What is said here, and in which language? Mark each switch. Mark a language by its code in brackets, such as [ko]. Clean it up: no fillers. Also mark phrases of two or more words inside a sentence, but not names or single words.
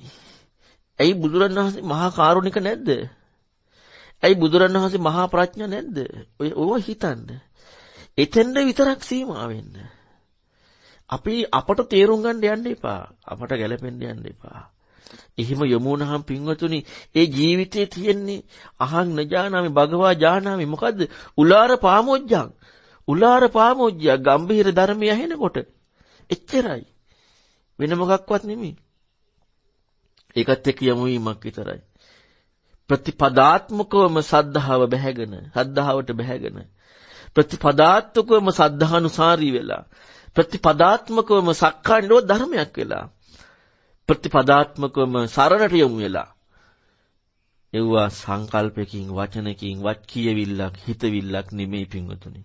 [si] ඇයි බුදුරන් වහන්සේ මහා කාරුණික නැද්ද? ඇයි බුදුරන් වහන්සේ මහා ප්‍රඥා නැද්ද? ඔය හිතන්න. එතෙන්ද විතරක් සීමා වෙන්න. අපට තේරුම් ගන්න යන්න එපා. අපට ගැලපෙන්න යන්න එපා. එහෙම යමු වුණාම පින්වතුනි ඒ ජීවිතේ තියෙන්නේ [pi] අහං නජානාමි භගවා ජානාමි [si] මොකද්ද? උලාර පාමොජ්ජ ගම්භීර ධර්මය ඇහෙනකොට එච්චරයි. වෙන මොකක්වත් නෙමෙයි. ඒකත් එක්ක යමු වීමක් විතරයි. ප්‍රතිපදාත්මකවම සද්ධාවට බැහැගෙන ප්‍රතිපදාත්මකවම සද්ධානුසාරී වෙලා ප්‍රතිපදාත්මකවම සක්කාය නිරෝධ ධර්මයක් වෙලා ප්‍රතිපදාත්මකවම සරණට යමු වෙලා එවුවා සංකල්පකින් වචනකින් වත් කියවිල්ලක් හිතවිල්ලක් නෙමෙයි පින්වතුනි.